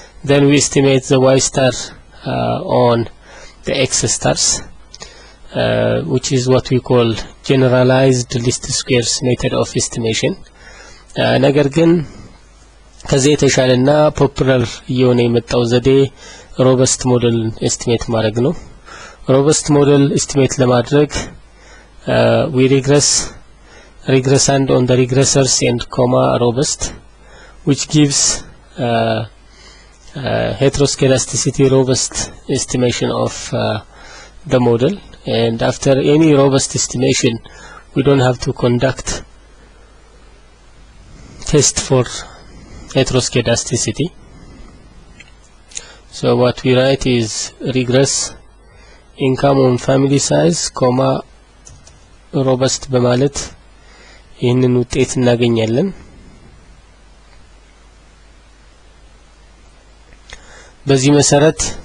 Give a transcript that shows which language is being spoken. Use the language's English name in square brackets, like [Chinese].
[English] Then we estimate the y star on the x stars, which is what we call generalized least squares method of estimation. [Amharic] ነገር ግን ከዚህ የተሻለና ፖፑላር የሆነ የመጣው ዘዴ ሮበስት ሞዴል ኤስቲሜት ማድረግ ነው ሮበስት ሞዴል ኤስቲሜት ለማድረግ [English] we regressand on the regressors and comma robust, which gives heteroscedasticity robust estimation of the model. And after any robust estimation we don't have to conduct test for heteroscedasticity. So what we write is regress income on family size comma robust [Amharic] በማለት ይህንን ውጤት እናገኛለን በዚህ መሰረት